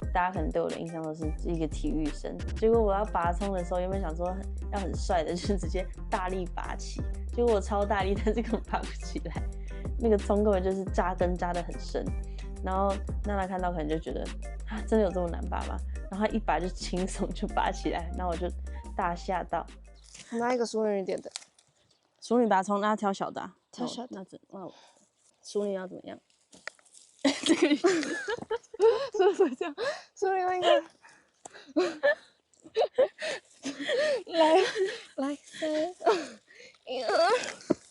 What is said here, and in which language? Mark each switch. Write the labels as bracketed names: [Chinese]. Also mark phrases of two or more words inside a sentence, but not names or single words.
[Chinese] 大家可能對我的印象都是一個體育生，結果我要拔蔥的時候，原本想說要很帥的，就是直接大力拔起，結果我超大力，但是根本拔不起來。那個蔥根本就是扎根扎得很深，然後娜娜看到可能就覺得啊，真的有這麼難拔嗎？然後她一拔就輕鬆就拔起來，然後我就大嚇到。我拿一個淑女一點的，淑女拔蔥，那要挑小的啊，挑小的。那淑女要怎麼樣？這個是不是這樣？淑女那個，來，3、2、1。